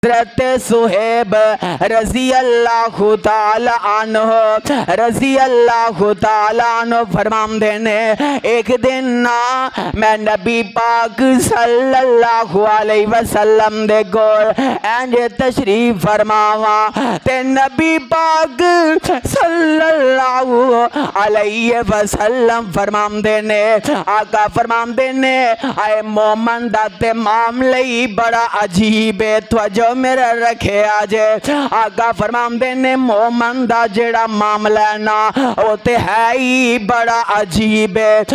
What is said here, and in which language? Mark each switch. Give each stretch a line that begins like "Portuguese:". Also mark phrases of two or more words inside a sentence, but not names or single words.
Punjabi: ਹਜ਼ਰਤ ਸੁਹੇਬ
Arabic: رضي الله تعالى عنه رضي الله تعالى عنه
Punjabi: ਫ਼ਰਮਾਂਦੇ ਨੇ ਇੱਕ ਦਿਨ ਨਾ ਮੈਂ ਨਬੀ ਪਾਕ
Arabic: صلى الله عليه وسلم
Punjabi: ਦੇ ਕੋਲ ਇੰਜ ਤਸ਼ਰੀਫ਼ ਫ਼ਰਮਾਵਾਂ ਤੇ ਨਬੀ ਪਾਕ
Arabic: صلى الله عليه وسلم
Punjabi: ਫ਼ਰਮਾਂਦੇ ਨੇ ਆਕਾ ਫ਼ਰਮਾਂਦੇ ਨੇ ਆਏ ਮੋਮਨ ਦਾ ਤੇ ਮਾਮਲੇ ਹੀ ਬੜਾ ਅਜੀਬ ਹੈ ਤਵੱਜੋ ਮੇਰਾ ਰੱਖੇ ਆਜੇ ਆਕਾ ਫ਼ਰਮਾਂਦੇ ਨੇ ਮੋਮਨ ਦਾ ਜਿਹੜਾ ਮਾਮਲਾ ਹੈ ਨਾ ਉਹ ਤੇ ਹੈ ਹੀ ਬੜਾ ਅਜੀਬ ਹੈ।